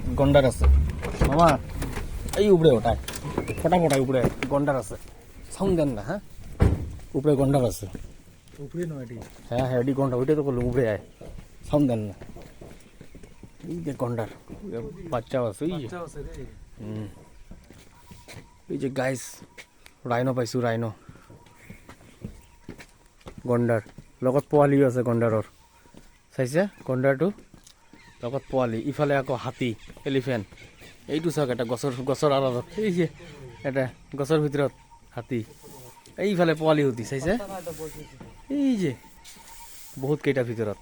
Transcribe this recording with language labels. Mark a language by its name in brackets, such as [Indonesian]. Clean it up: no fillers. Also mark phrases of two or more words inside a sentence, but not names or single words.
[Bangla] গন্ডার আছে মামা, এই উপরে ওটায় ফটাফটায় উপরে গন্ডার আছে, সাউন্ড দেন না। হ্যাঁ উপরে গন্ডার আছে, উপরে নয় এটি। হ্যাঁ হ্যাঁ এটি গন্ডার, ওইটাই তো করলো উপরে আয়, সাউন্ড দেন না। [Assamese] এই যে গন্ডার বাচ্চাও আছে, এই যে এই যে গাইস ৰাইনো পাইছোঁ, ৰাইনো গন্ডাৰ লগত পোৱালিও আছে গন্ডাৰৰ, চাইছে গন্ডাৰটো লগত পোৱালি। ইফালে আকৌ হাতী, এলিফেণ্ট, এইটো চাওক এটা গছৰ আঁৰত, এই যে এটা গছৰ ভিতৰত হাতী, এইফালে পোৱালি হুতি চাইছে, এই যে বহুত কেইটা ভিতৰত।